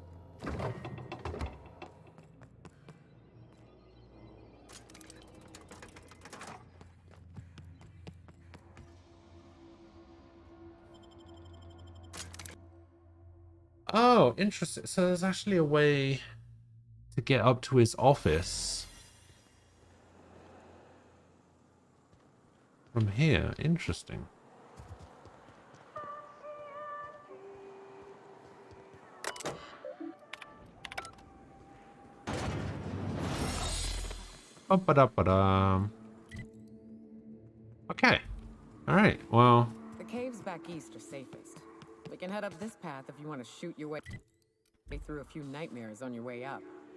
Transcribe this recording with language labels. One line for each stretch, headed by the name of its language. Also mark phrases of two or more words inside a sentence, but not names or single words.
English: Oh, interesting. So there's actually a way to get up to his office from here. Interesting. Ba-ba-da-ba-da. Okay. All right. Well, The caves back east are safest. We can head up this path if you want to shoot your way through a few nightmares on your way up.